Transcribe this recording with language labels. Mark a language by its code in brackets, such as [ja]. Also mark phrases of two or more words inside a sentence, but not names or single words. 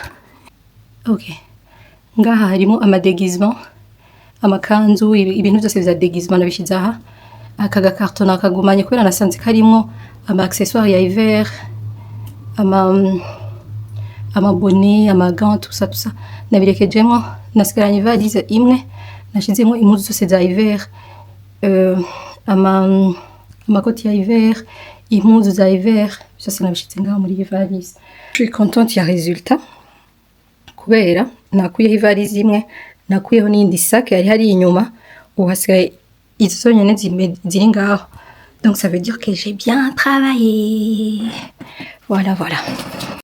[rn] Okay, ngaha harimo amadegizement, amakanzu, ibintu byose bya degizement nabishize aha. Aka gakarton akagumanye kubera nasanze karimo ama accessoires ya hiver, amaboni, amagants, [fr] tout ça nabirekejemo. [rn] Nasigaranye valise imwe nashizemo impuzu zose za hiver, amakoti ya hiver, impuzu za hiver byose nabishize ngaho muri valise. [fr] Je suis contente [rn] ya résultat kubera nakuyeho ivalise imwe, nakuyeho n'indi sac yari hari inyuma, uhasigaye izo nyene ziri ngaho. [fr] Donc ça veut dire que j'ai bien travaillé. Voilà.